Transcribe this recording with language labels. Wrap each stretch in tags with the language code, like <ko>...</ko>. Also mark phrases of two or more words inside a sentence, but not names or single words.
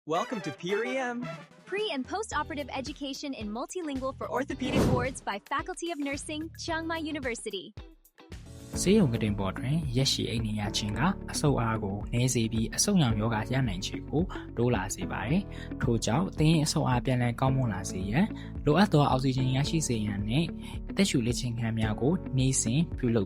<en>Welcome to PREM. Pre- and post-operative education in multilingual for orthopedic wards by Faculty of Nursing, Chiang Mai University.</en> <my>ဆေးရုံကတင်ပေါ်တွင်ရက်ရှည်အိမ်နေရခြင်းကအဆုတ်အားကိုနည်းစေပြီးအဆုတ်ရောင်ယောဂရနိုင်ခြင်းကိုတိုးလာစေပါတယ်။ထို့ကြောင့်သင်ရဲ့အဆုတ်အား ပြန်လည်ကောင်းမွန်လာစေရန်လိုအပ်သောအောက်ဆီဂျင်ရရှိစေရန်နဲ့အသက်ရှူလေ့ကျင့်ခန်းများကိုနေ့စဉ်ပြုလုပ်</my>